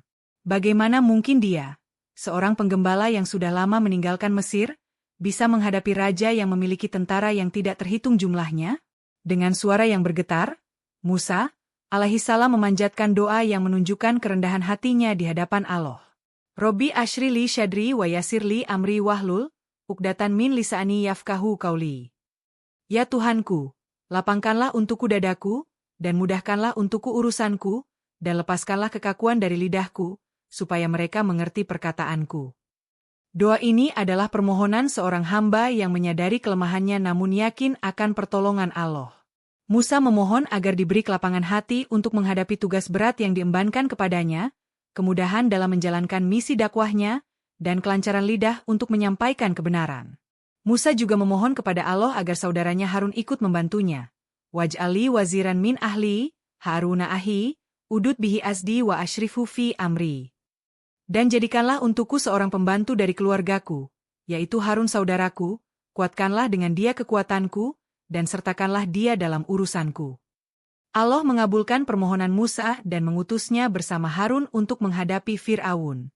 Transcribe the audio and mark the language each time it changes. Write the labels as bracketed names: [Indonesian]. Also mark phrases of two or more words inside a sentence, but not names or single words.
[Indonesian] Bagaimana mungkin dia, seorang penggembala yang sudah lama meninggalkan Mesir, bisa menghadapi raja yang memiliki tentara yang tidak terhitung jumlahnya? Dengan suara yang bergetar, Musa [Arabic] عليه السلام [Indonesian] memanjatkan doa yang menunjukkan kerendahan hatinya di hadapan Allah. [Arabic] "رب اشرح لي صدري ويسر لي أمري واحلل عقدة من لساني يفقهوا قولي." [Indonesian] Ya Tuhanku, lapangkanlah untukku dadaku, dan mudahkanlah untukku urusanku, dan lepaskanlah kekakuan dari lidahku, supaya mereka mengerti perkataanku. Doa ini adalah permohonan seorang hamba yang menyadari kelemahannya namun yakin akan pertolongan Allah. Musa memohon agar diberi kelapangan hati untuk menghadapi tugas berat yang diembankan kepadanya, kemudahan dalam menjalankan misi dakwahnya, dan kelancaran lidah untuk menyampaikan kebenaran. Musa juga memohon kepada Allah agar saudaranya Harun ikut membantunya. [Arabic] "واجعل لي وزيرا من أهلي هارون أخي, اشدد به أزري وأشركه في أمري." [Indonesian] Dan jadikanlah untukku seorang pembantu dari keluargaku, yaitu Harun saudaraku, kuatkanlah dengan dia kekuatanku, dan sertakanlah dia dalam urusanku. Allah mengabulkan permohonan Musa dan mengutusnya bersama Harun untuk menghadapi Fir'aun.